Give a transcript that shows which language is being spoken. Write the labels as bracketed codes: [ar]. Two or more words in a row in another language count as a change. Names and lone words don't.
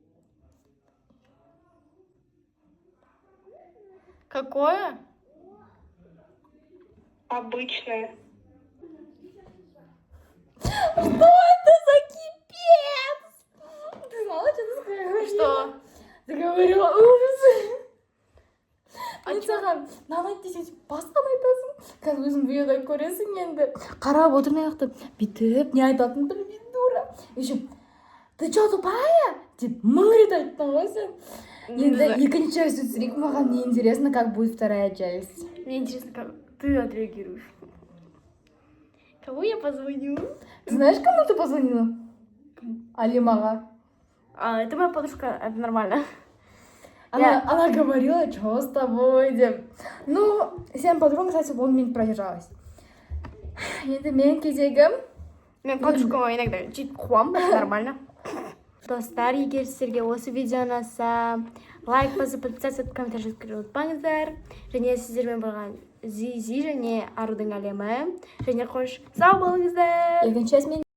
[ru] Какое? Обычное. Что это за кипец? Ты знала, что ты скажешь? Что? Заговорила ужас. [kk] Мен саған мынаны десең басқаны айтасың. Қазір өзің видеода көресің енді. Қарап отырмын ана жақта бүйтіп не айтатынымды білмеймін дура. [ru] Еще ты че тупая? [kk] деп мың рет айттың ғой сен. Енді екінші часть түсірейік, маған [ru] не интересно, как будет вторая часть. Мне интересно, как ты отреагируешь. Кому я позвоню? Ты знаешь, кому ты позвонила? Алимаға. Это моя подружка, это нормально. Она говорила, что с тобой, [kk] деп. [ru] Ну, сен подруга, кстати, 10 минут продержалась. [kk] Енді мен кезегім. Мен подружкама [ru] иногда чуть [kk] қуам, [ru] это нормально. [kk] Достар, егер сіздерге осы видео ұнаса, лайк басып, подписаться етіп, комментарий жазып ұмытпаңыздар. Және сіздермен болған Зизи және Арудың әлемі. Және қош, сау болыңыздар. Екінші часть мен